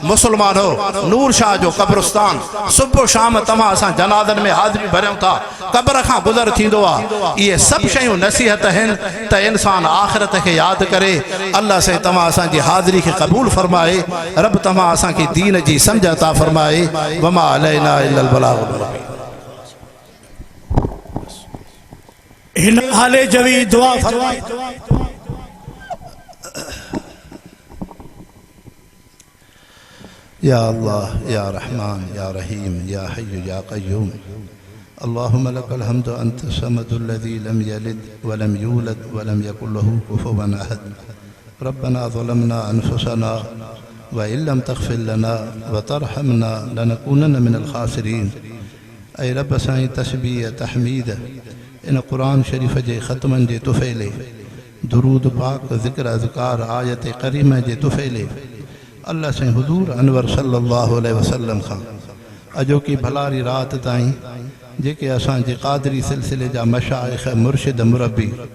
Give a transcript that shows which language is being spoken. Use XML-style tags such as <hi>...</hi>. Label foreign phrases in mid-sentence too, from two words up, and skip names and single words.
<sd>मुसलमानो, नूर शाह जो कब्रिस्तान, सुबुह शाम तव्हां असां जनाज़नि में हाज़िरी भरियूं था, कब्र खां गुज़र थींदो आहे। इहे सभु शयूं नसीहत आहिनि त इंसान आख़िरत खे यादि करे। अल्लाह साईं तव्हां असांजी हाज़िरी खे क़बूल फरमाए, रब तव्हां असांखे दीन जी सम्झ अता फरमाए।</sd> <ar>وما علينا إلا البلاغ المبين.</ar> <sd>हिन हाले जवी दुआ फरमाए।</sd> <ar>يا الله يا رحمن يا رحيم يا حي يا قيوم. اللهم لك الحمد أنت الصمد الذي لم يلد ولم يولد ولم يكن له كفوا أحد. ربنا ظلمنا أنفسنا وإن لم تغفر لنا وترحمنا لنكونن من الخاسرين.</ar> <sd>ऐ रब साईं तस्बीह तहमीद इन क़ुरान शरीफ़ जे ख़त्मनि जे तुफ़ैले, दुरूद पाक ज़िक्र अज़कार आयत करीम जे तुफ़ैले अल्लाह साईं हुज़ूर अनवर</sd> <ar>صلى الله عليه وسلم</ar> <sd>खां अॼोकी भलारी रात ताईं जेके असांजे क़ादरी सिलसिले जा मशाइख़ मुर्शिद मुरब्बी</sd>